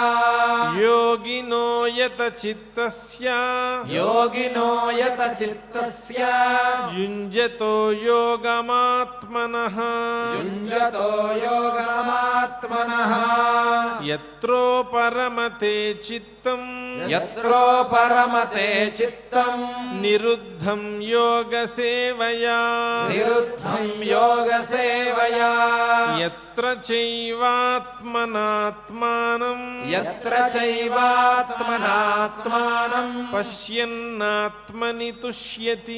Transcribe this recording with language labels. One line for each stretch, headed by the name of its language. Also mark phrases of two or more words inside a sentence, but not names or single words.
Sanskrit: योगिनो यतचित्तस्य యోగినో యత చిత్తస్య युञ्जतो योगमात्मनः యుంజతో యోగమాత్మనః यत्रो परमते चित्तं యత్రో పరమతే చిత్తం निरुद्धं योगसेवया నిరుద్ధం యోగ సేవయా यत्र चैवात्मनात्मानं యత్ర చైవాత్మనాత్మానం पश्यन्नात्मनि तुष्यति